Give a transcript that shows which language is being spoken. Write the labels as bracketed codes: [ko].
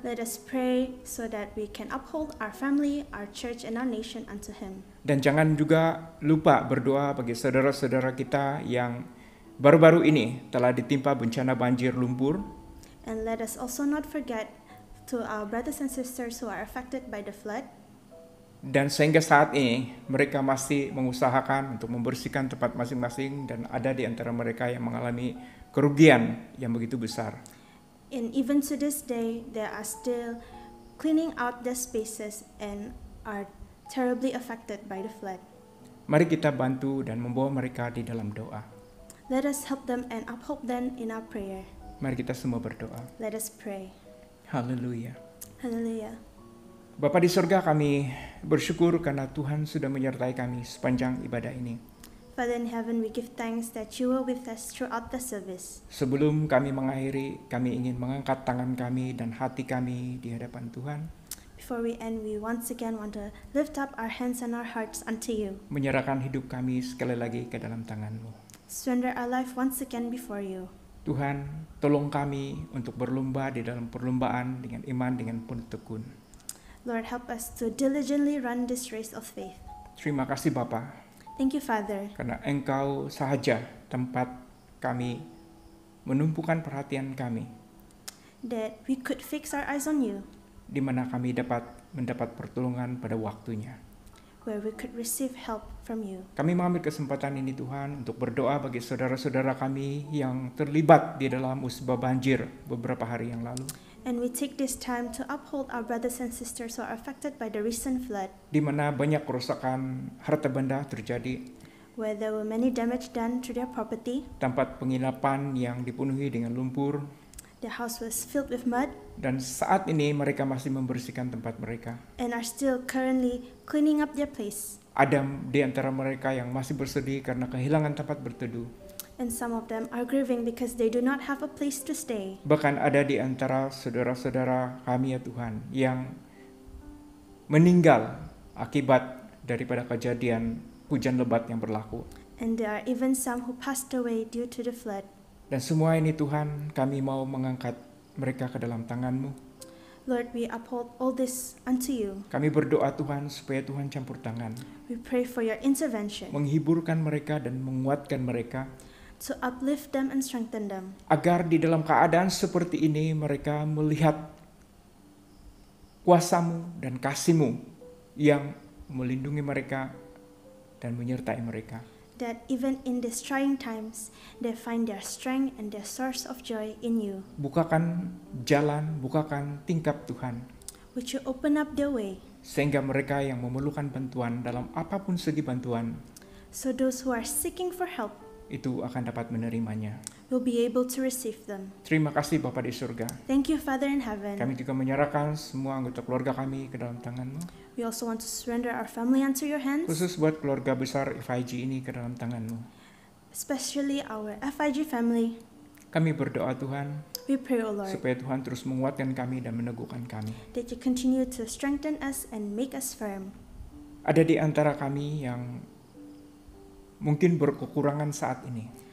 [en] let us pray so that we can uphold our family, our church, and our nation unto Him. [ms] Dan jangan juga lupa berdoa bagi saudara-saudara kita yang baru-baru ini telah ditimpa bencana banjir lumpur. [en] And let us also not forget to our brothers and sisters who are affected by the flood. [ms] Dan sehingga saat ini mereka masih mengusahakan untuk membersihkan tempat masing-masing, dan ada di antara mereka yang mengalami kerugian yang begitu besar. [en] And even to this day, they are still cleaning out their spaces and are terribly affected by the flood. [ms] Mari kita bantu dan membawa mereka di dalam doa. [en] Let us help them and uphold them in our prayer. [ms] Mari kita semua berdoa. [en] Let us pray. [ms] Haleluya. [en] Hallelujah. [ms] Bapa di surga, kami bersyukur karena Tuhan sudah menyertai kami sepanjang ibadah ini. [en] Father in heaven, we give thanks that you were with us throughout the service. [ms] Sebelum kami mengakhiri, kami ingin mengangkat tangan kami dan hati kami di hadapan Tuhan, [en] Before we end, we once again want to lift up our hands and our hearts unto you. [ms] menyerahkan hidup kami sekali lagi ke dalam tangan-Mu. [en] Surrender our life once again before you. [ms] Tuhan, tolong kami untuk berlomba di dalam perlombaan dengan iman, dengan penuh tekun. [en] Lord, help us to diligently run this race of faith. [ms] Terima kasih Bapa, [en] Thank you, Father, [ms] karena Engkau sahaja tempat kami menumpukan perhatian kami, [en] that we could fix our eyes on you, [ms] di mana kami dapat mendapat pertolongan pada waktunya. [en] where we could receive help from you. [ms] Kami mengambil kesempatan ini Tuhan untuk berdoa bagi saudara-saudara kami yang terlibat di dalam musibah banjir beberapa hari yang lalu, [en] And we take this time to uphold our brothers and sisters who are affected by the recent flood, [ms] di mana banyak kerusakan harta benda terjadi, [en] where there were many damage done to their property. [ms] tempat penginapan yang dipenuhi dengan lumpur, [en] The house was filled with mud [ms] dan saat ini mereka masih membersihkan tempat mereka. [en] and are still currently cleaning up their place. [ms] Ada di antara mereka yang masih bersedih karena kehilangan tempat berteduh. [en] And some of them are grieving because they do not have a place to stay. [ms] Bahkan ada di antara saudara-saudara kami ya Tuhan yang meninggal akibat daripada kejadian hujan lebat yang berlaku. [en] And there are even some who passed away due to the flood. [ms] Dan semua ini Tuhan, kami mau mengangkat mereka ke dalam tangan-Mu. [en] Lord, we uphold all this unto you. [ms] Kami berdoa Tuhan supaya Tuhan campur tangan, [en] We pray for your intervention [ms] menghiburkan mereka dan menguatkan mereka, [en] to uplift them and strengthen them, [ms] agar di dalam keadaan seperti ini mereka melihat kuasa-Mu dan kasih-Mu yang melindungi mereka dan menyertai mereka. [en] that even in these trying times, they find their strength and their source of joy in you. [ms] Bukakan jalan, bukakan tingkap Tuhan, [en] Would you open up their way, [ms] sehingga mereka yang memerlukan bantuan dalam apapun segi bantuan, [en] so those who are seeking for help [ms] itu akan dapat menerimanya. [en] will be able to receive them. [ms] Terima kasih Bapa di surga. [en] Thank you, Father in heaven. [ms] Kami juga menyerahkan semua anggota keluarga kami ke dalam tangan-Mu, [en] We also want to surrender our family unto your hands, [ms] khusus buat keluarga besar FIG ini ke dalam tangan-Mu. [en] especially our FIG family. [ms] Kami berdoa Tuhan, [en] We pray, O Lord, [ms] supaya Tuhan terus menguatkan kami dan meneguhkan kami. [en] that you continue to strengthen us and make us firm. [ms] Ada di antara kami yang mungkin berkekurangan saat ini,